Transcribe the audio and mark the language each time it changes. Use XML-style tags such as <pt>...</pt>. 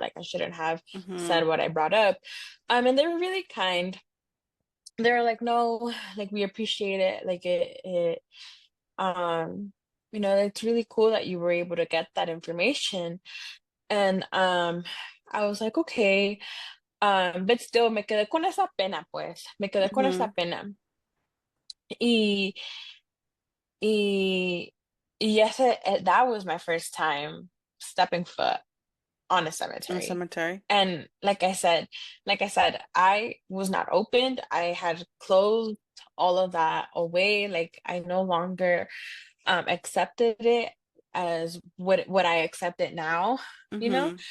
<en>Like I shouldn't have Mm-hmm. said what I brought up. And they were really kind. They were like, no, like we appreciate it. Like it um, it's really cool that you were able to get that information. And I was like, okay. But still</en> <es>me quedé con esa pena, pues. Me quedé con esa Mm-hmm. pena. Y y</es> <en>that was my first time stepping foot on a In the cemetery. cemetery. And like I said, I was not opened. I had closed all of that away. Like I no longer accepted it as what I accept it now, you know?</en>